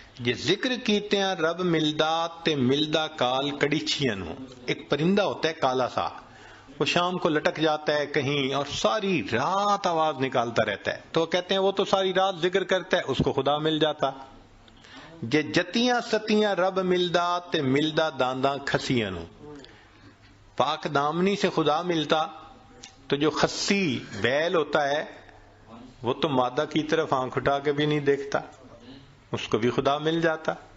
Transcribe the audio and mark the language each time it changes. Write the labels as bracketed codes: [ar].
[pa] یہ ذکر کیتے ہیں رب ملدا تے ملدا کال کڑیچیاں نو، [ur] ایک پرندہ ہوتا ہے کالا سا، وہ شام کو لٹک جاتا ہے کہیں اور ساری رات آواز نکالتا رہتا ہے، تو کہتے ہیں وہ تو ساری رات ذکر کرتا ہے، اس کو خدا مل جاتا۔ [pa] جے جتیاں ستیاں رب ملدا تے ملدا دانداں کھسیاں نو. [ur] پاک دامنی سے خدا ملتا تو جو خسی بیل ہوتا ہے وہ تو مادہ کی طرف آنکھ اٹھا کے بھی نہیں دیکھتا، اس کو بھی خدا مل جاتا.